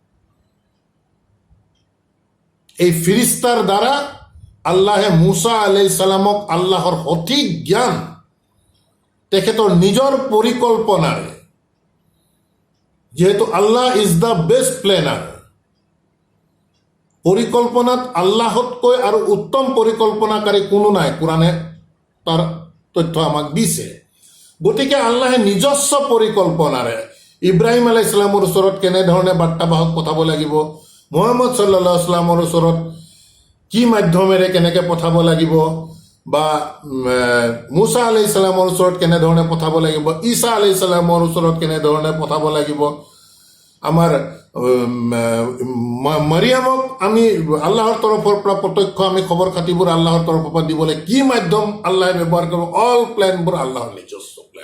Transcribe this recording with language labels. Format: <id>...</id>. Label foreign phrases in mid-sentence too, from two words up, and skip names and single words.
<as>এই ফিৰিস্তাৰ দ্বাৰা আল্লাহে মুছা</as> <ar>عليه السلام</ar> <as>আল্লাহৰ সঠিক জ্ঞান তেখেতৰ নিজৰ পৰিকল্পনাৰে, যিহেতু আল্লাহ</as> <en>is the best planner,</en> <as>পৰিকল্পনাত আল্লাহতকৈ আৰু উত্তম পৰিকল্পনাকাৰী কোনো নাই, কোৰাণে তাৰ তথ্য আমাক দিছে। গতিকে আল্লাহে নিজস্ব পৰিকল্পনাৰে ইব্ৰাহিম</as> <ar>عليه السلام</ar> <as>ওচৰত কেনেধৰণে বাৰ্তাবাহক পঠাব লাগিব, মুহাম্মদ</as> <ar>صلى الله عليه وسلم</ar> <as>ওচৰত কি মাধ্যমেৰে কেনেকৈ পঠাব লাগিব, বা মুছা</as> <ar>عليه السلام</ar> <as>ওচৰত কেনেধৰণে পঠাব লাগিব, ঈসা</as> <ar>عليه السلام</ar> <as>ওচৰত কেনেধৰণে পঠাব লাগিব, আমাৰ মাৰিয়ামক আমি আল্লাহৰ তৰফৰ পৰা প্ৰত্যক্ষ আমি খবৰ খাতিবোৰ আল্লাহৰ তৰফৰ পৰা দিবলৈ কি মাধ্যম আল্লাহে ব্যৱহাৰ কৰিব, অল প্লেনবোৰ আল্লাহৰ নিজস্ব প্লেন।</as>